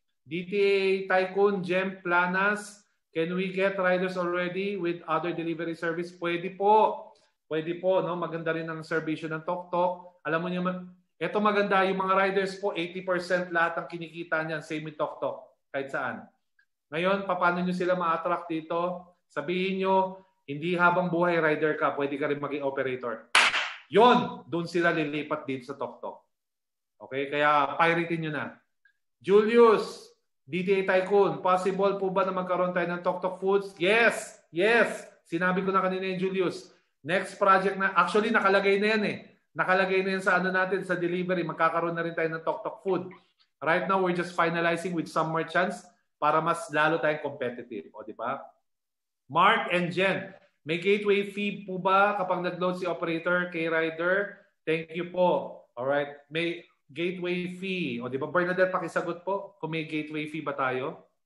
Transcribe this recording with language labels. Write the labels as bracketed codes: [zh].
[en] DTA Tycoon, Gem Planas, can we get riders already with other delivery service? [tl] Pwede po. Pwede po, no? Maganda rin ang serbisyo ng TokTok. Alam mo niyo, ito maganda, yung mga riders po, 80% lahat ang kinikita niyan, same with TokTok, kahit saan. Ngayon, paano niyo sila ma-attract dito? Sabihin niyo, hindi habang buhay rider ka, pwede ka rin maging operator. Yon, doon sila lilipat dito sa TokTok. Okay, kaya piratein nyo na. Julius, DTA Tycoon, possible po ba na magkaroon tayo ng TokTok Foods? Yes, yes. Sinabi ko na kanina yung Julius. Next project na, actually nakalagay na yan eh. Nakalagay na yan sa natin, sa delivery. Magkakaroon na rin tayo ng TokTok Food. [en] Right now, we're just finalizing with some merchants [tl] para mas lalo tayong competitive. O, di ba? Mark and Jen, may gateway fee po ba kapag nag-load si operator kay rider? Thank you po. Alright. May gateway fee. O di ba Bernadette, pakisagot po kung may gateway fee ba tayo?